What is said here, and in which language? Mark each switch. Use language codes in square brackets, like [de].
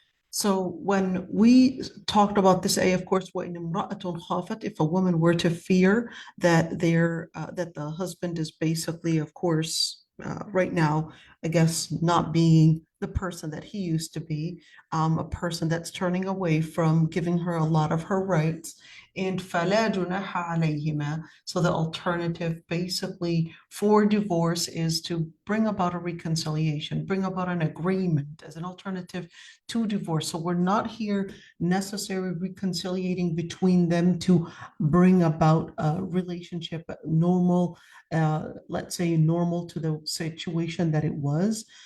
[en] So when we talked about this ayah, of course, [ar] وَإِنِ امْرَأَةٌ خَافَتْ, [en] if a woman were to fear that that the husband is basically, of course, right now, I guess, not being the person that he used to be, a person that's turning away from giving her a lot of her rights. [ar] And فَلَا جُنَاحَ عَلَيْهِمَا. [en] So the alternative basically for divorce is to bring about a reconciliation, bring about an agreement as an alternative to divorce. So we're not here necessarily reconciliating between them to bring about a relationship normal, let's say normal to the situation that it was.